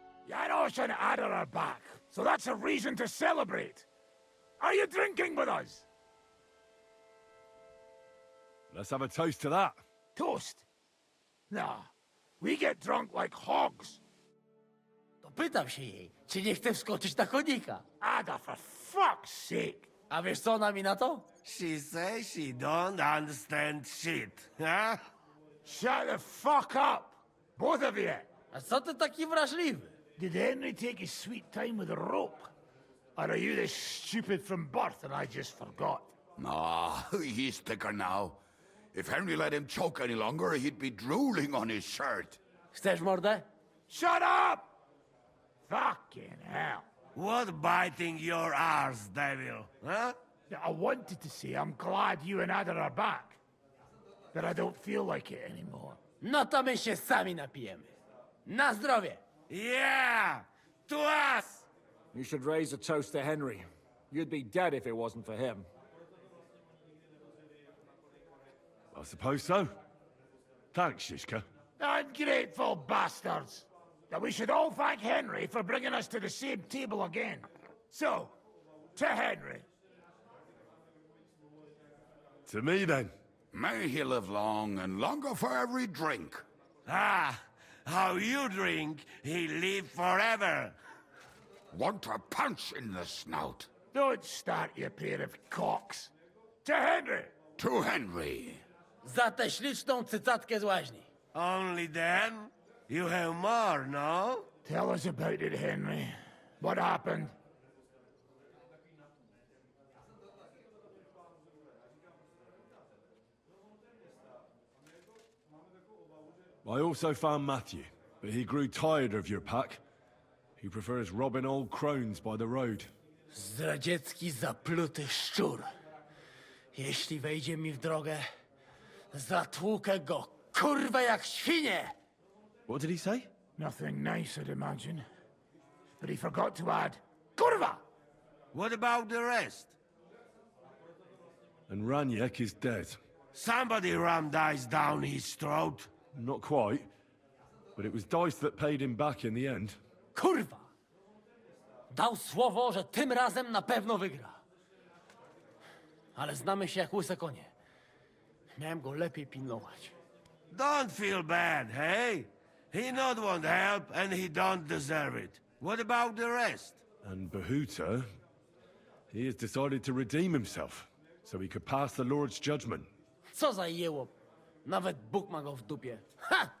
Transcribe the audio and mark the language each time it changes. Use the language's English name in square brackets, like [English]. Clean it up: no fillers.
[English] Janosh and Ada are back, so that's a reason to celebrate. Are you drinking with us? Let's have a toast to that. Toast? Nah, we get drunk like hogs. [Polish] To pytam się jej, czy nie chce wskoczyć na konika. [English] Ada, for fuck's sake. [Polish] A wiesz co ona mi na to? [English] She says she don't understand shit, huh? Shut the fuck up, both of you. [Polish] A co ty taki wrażliwy? [English] Did Henry take his sweet time with a rope? Or are you this stupid from birth and I just forgot? Nah, he's thicker now. If Henry let him choke any longer, he'd be drooling on his shirt. [Polish] Chcesz mordę? [English] Shut up! Fucking hell. What biting your arse, devil, huh? I wanted to say I'm glad you and Ada are back. But I don't feel like it anymore. [Polish] No to my się sami napijemy. Na zdrowie! [English] Yeah! To us! You should raise a toast to Henry. You'd be dead if it wasn't for him. I suppose so. Thanks, Shishka. Ungrateful bastards! That we should all thank Henry for bringing us to the same table again. So, to Henry. To me, then. May he live long and longer for every drink. Ah, how you drink, he live forever. Want a punch in the snout. Don't start, you pair of cocks. To Henry! To Henry. [Polish] Za tę śliczną cycatkę z łaźni. [English] Only then? You have more, no? Tell us about it, Henry. What happened? I also found Matthew, but he grew tired of your pack. He prefers robbing old crones by the road. [Polish] Zdradziecki, zapluty szczur. Jeśli wejdzie mi w drogę, zatłukę go, kurwa, jak świnie! [English] What did he say? Nothing nice, I'd imagine. But he forgot to add, Kurva! What about the rest? And Ranyek is dead. Somebody rammed dice down his throat. Not quite. But it was dice that paid him back in the end. [Polish] Kurwa! Dał słowo, że tym razem na pewno wygra. Ale znamy się jak łyse konie. Miałem go lepiej pilnować. [English] Don't feel bad, hey? He not want help and he don't deserve it. What about the rest? And Bohuta, he has decided to redeem himself, so he could pass the Lord's judgment. [Polish] Co za jełop. Nawet Bóg ma go w dupie. Ha!